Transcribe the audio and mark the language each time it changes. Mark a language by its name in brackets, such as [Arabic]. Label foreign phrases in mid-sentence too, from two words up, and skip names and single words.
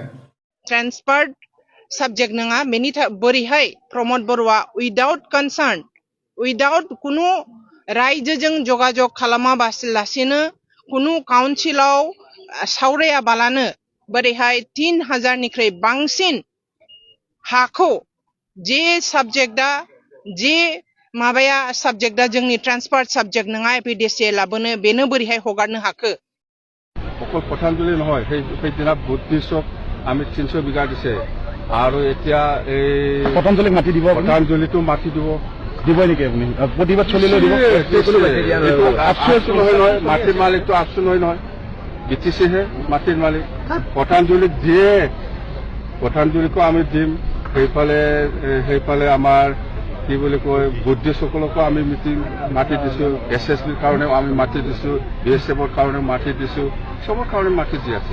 [English] transferred subject [Bodo] नङा बेनि बोरैहाय प्रमद बर'आ [English] without concern without [Bodo] कुनु रायजोजों जगाजग खालामालासिनो कुनु काउन्सिलाव सावरायाबालानो बोरैहाय 3000निख्रुइ बांसिन हाखौ जे साबजेक्टआ जे माबाया साबजेक्टआ जोंनि [English] transferred subject [Bodo] नङा एपिडिसिए लाबोनो बेनो बोरैहाय हगारनो हाखो। [Assamese] অকল পঠাঞ্জলি নহয় সেইদিনা বুদ্ধিষ্টক আমি 300 বিঘা দিছে আৰু এতিয়া এই পতঞ্জলিক মাটি দিব পঠাঞ্জলিটো মাটি দিব দিবই নেকি আপুনি প্ৰতিবাদ চলিলে দিব আফচোচ নহয় মাটিৰ মালিকটো আফচোচ নহয় বিটিচিহে মাটিৰ মালিক পঠাঞ্জলিক দিয়ে পঠাঞ্জলিকো আমি দিম সেইফালে আমাৰ কি বুলি কয় বুদ্ধিষ্টসকলকো আমি মাটি দিছো SSBৰ কাৰণেও আমি মাটি দিছো BSFৰ কাৰণেও মাটি দিছো সবৰ কাৰণে মাটি দি আছে